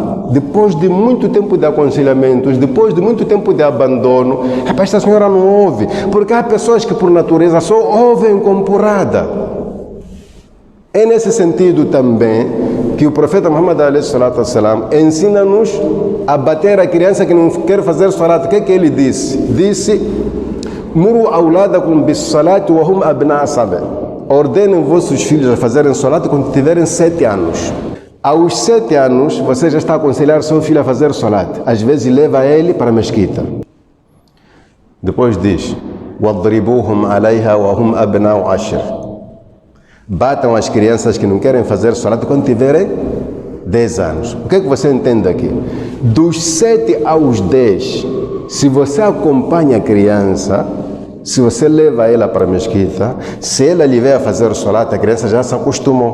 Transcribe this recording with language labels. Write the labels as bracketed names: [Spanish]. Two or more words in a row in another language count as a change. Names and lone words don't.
[Portuguese] Depois de muito tempo de aconselhamentos, depois de muito tempo de abandono, esta senhora não ouve. Porque há pessoas que por natureza só ouvem com porrada. É nesse sentido também que o profeta Muhammad ensina-nos a bater a criança que não quer fazer salat. O que é que ele disse? Disse: [Arabic] "مروا أولادكم بالصلاة وهم أبناء سبع." [Portuguese] Ordenem vossos filhos a fazerem salat quando tiverem 7 anos. Aos 7 anos, você já está a aconselhar seu filho a fazer salat. Às vezes leva ele para a mesquita. Depois diz: [Arabic] "واضربوهم عليها وهم أبناء عشر." [Portuguese] Batam as crianças que não querem fazer salat quando tiverem 10 anos. O que é que você entende aqui? Dos 7 aos 10, se você acompanha a criança, se você leva ela para a mesquita, se ela lhe vier a fazer salat, a criança já se acostumou.